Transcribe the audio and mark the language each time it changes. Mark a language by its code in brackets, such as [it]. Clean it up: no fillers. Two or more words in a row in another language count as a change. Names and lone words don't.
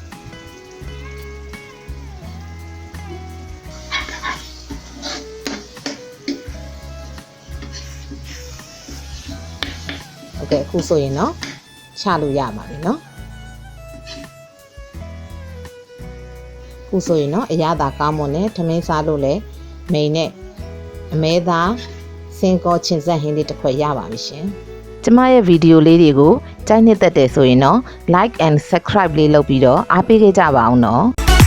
[my] ဟုတ်ကဲ့အခုဆိုရင်เนาะချလို့ရပါပြီเนาะခုဆို ရင်เนาะအရသာကောင်းမွန်နဲ့ထမင်းစားလို့လဲမိန်နဲ့အမဲသားစင်ကောချင်ဆက်ဟင်းလေးတစ်ခွက်ရပါပြီရှင်ကျမရဲ့ဗီဒီယိုလေးတွေကိုကြိုက်နှစ်သက်တယ်ဆိုရင်တော့ [en] like and subscribe [my] လေးလုပ်ပြီးတော့အားပေးခဲ့ကြပါအောင်เนาะ